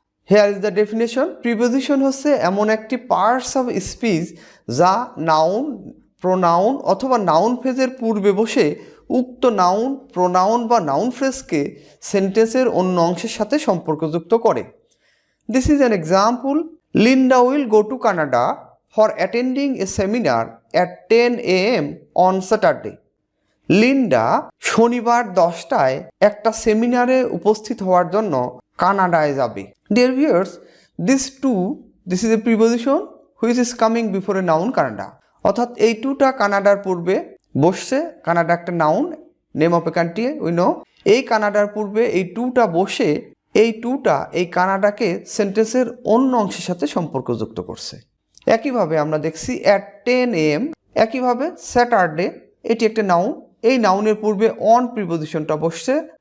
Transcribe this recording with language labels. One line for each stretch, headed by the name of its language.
English: Here is the definition.
Bangla: Preposition হচ্ছে এমন একটি পার্টস অফ স্পিচ যা নাউন, প্রোনাউন অথবা নাউন ফ্রেজের পূর্বে বসে উক্ত নাউন, প্রোনাউন বা নাউন ফ্রেজকে সেন্টেন্সের অন্য অংশের সাথে সম্পর্কযুক্ত করে।
English: This is an example. Linda will go to Canada for attending a seminar at 10 AM on Saturday.
Bangla: Linda শনিবার 10টায় একটা সেমিনারে উপস্থিত হওয়ার জন্য কানাডায় যাবে।
English: Dear viewers, this is a preposition which is coming before a noun Canada.
Bangla: অর্থাৎ এই টুটা কানাডার পূর্বে বসছে। কানাডা একটা noun,
English: Name of a country we know.
Bangla: এই কানাডার পূর্বে এই টুটা বসে এই টুটা এই কানাডাকে সেন্টেন্সের অন্য অংশের সাথে সম্পর্কযুক্ত করছে। একইভাবে আমরা দেখছি অ্যাট 10 AM। একইভাবে স্যাটারডে, এটি একটা নাউন, এই নাউনের পূর্বে অন প্রিপজিশনটা বসছে।